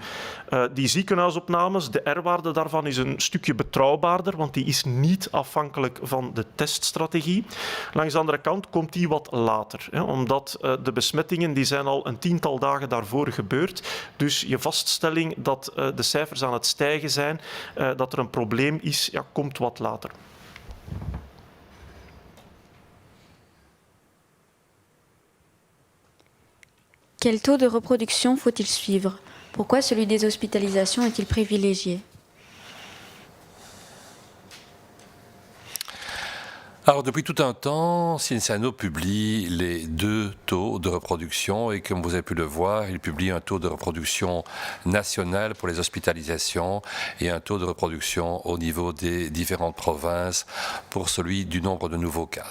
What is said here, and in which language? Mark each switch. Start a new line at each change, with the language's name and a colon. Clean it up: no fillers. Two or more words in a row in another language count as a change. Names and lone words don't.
Dutch: Die ziekenhuisopnames, de R-waarde daarvan is een stukje betrouwbaarder, want die is niet afhankelijk van de teststrategie. Langs de andere kant komt die wat later, omdat de besmettingen die zijn al een 10-tal dagen daarvoor gebeurd. Dus je vaststelling dat de cijfers aan het stijgen zijn, dat er een probleem is, ja, komt wat later.
French: Quel taux de reproduction faut-il suivre? Pourquoi celui des hospitalisations est-il privilégié? Alors, depuis tout un temps, Cinciano publie les 2 taux de reproduction et comme vous avez pu le voir, il publie un taux de reproduction national pour les hospitalisations et un taux de reproduction au niveau des différentes provinces pour celui du nombre de nouveaux cas.